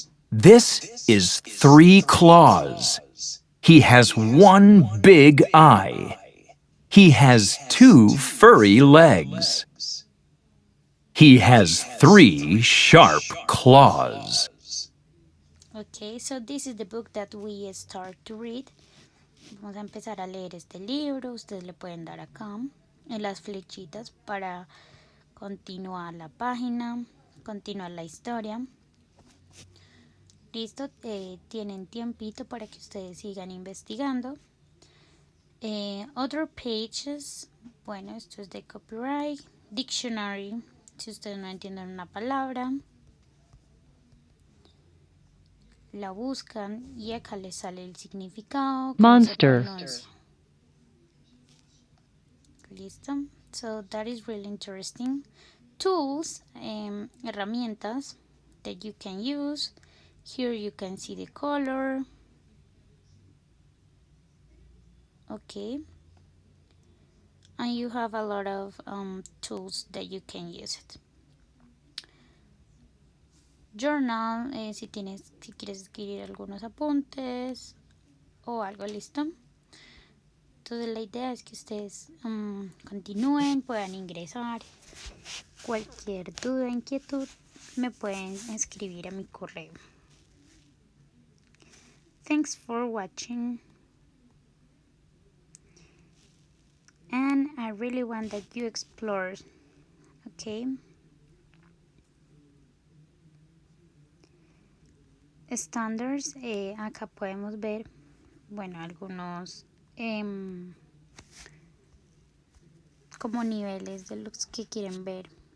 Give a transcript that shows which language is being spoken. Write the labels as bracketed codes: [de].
[en] This is Three Claws. He has one big eye. He has 2 furry legs. He has 3 sharp claws. Okay, so this is the book that we start to read. [es] Vamos a empezar a leer este libro. Ustedes le pueden dar acá en las flechitas para continuar la página, continuar la historia. Listo, tienen tiempito para que ustedes sigan investigando. [en] Other pages, [es] bueno, esto es de copyright, dictionary, si ustedes no entienden una palabra, la buscan y acá les sale el significado. [en] Monster. Listo, so that is really interesting. Tools, herramientas that you can use. Here you can see the color. Okay, and you have a lot of tools that you can use it. [es] Journal, si quieres escribir algunos apuntes o algo, listo. Entonces la idea es que ustedes continúen, puedan ingresar. Cualquier duda, inquietud, me pueden escribir a mi correo. [en] Thanks for watching. And I really want that you explore, okay? [es] Standards, acá podemos ver, bueno, algunos como niveles de los que quieren ver.